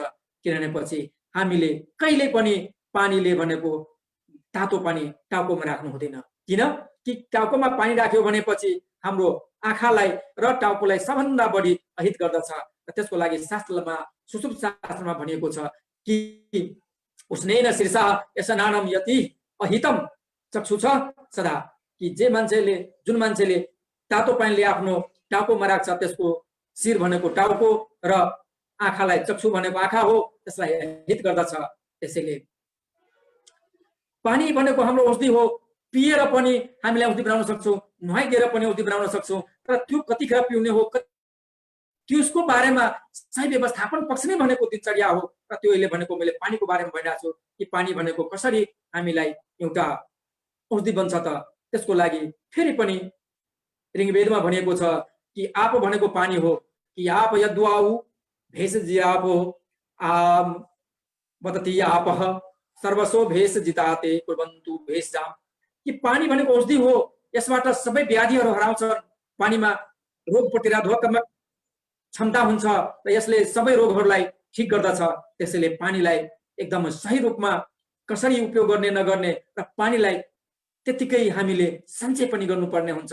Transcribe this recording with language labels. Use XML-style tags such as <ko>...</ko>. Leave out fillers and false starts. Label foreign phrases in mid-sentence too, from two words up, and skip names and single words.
<ne>किनभने पछि हामीले कहिले पनि पानीले भनेको तातो पानी टाउकोमा राख्नु हुँदैन। किन कि टाउकोमा पानी राख्यो भनेपछि हाम्रो आँखालाई र टाउकोलाई सबभन्दा बढी अहित गर्दछ। र त्यसको लागि शास्त्रमा, सुषुप्त शास्त्रमा भनिएको छ कि</ne> <sa>उसनैन शीर्षा स्नानम यति अहितम चक्षु छ सदा।</sa> <ne>कि जुन मान्छेले तातो पानीले आफ्नो टाउकोमा राख्छ त्यसको शिर भनेको टाउको र आँखालाई चक्षु भनेको आँखा हो, त्यसलाई हित गर्दछ। त्यसैले पानी भनेको हाम्रो औषधि हो। पिएर पनि हामीले औषधि बनाउन सक्छौँ, नुहाइदिएर पनि औषधि बनाउन सक्छौँ। तर त्यो कतिखेर पिउने हो त्यसको बारेमा सही व्यवस्थापन पक्ष नै भनेको दिनचर्या हो। र त्यो अहिले भनेको मैले पानीको बारेमा भनिरहेको छु कि पानी भनेको कसरी हामीलाई एउटा औषधि बन्छ त त्यसको लागि फेरि पनि ऋग्वेदमा भनिएको छ कि आप भनेको पानी हो।</ne> <sa>कि आप यद्वाउ भेष जिराप हो आम वदति आपः सर्वसो भेष जिताते कुर्वन्तु भेषजाम।</sa> <ne>कि पानी भनेको औषधि हो, यसबाट सबै व्याधिहरू हराउँछन्। पानीमा रोग प्रतिरोधक क्षमता हुन्छ र यसले सबै रोगहरूलाई ठिक गर्दछ। त्यसैले पानीलाई एकदम सही रूपमा कसरी उपयोग गर्ने नगर्ने र पानीलाई त्यतिकै हामीले सञ्चय पनि गर्नुपर्ने हुन्छ।</ne>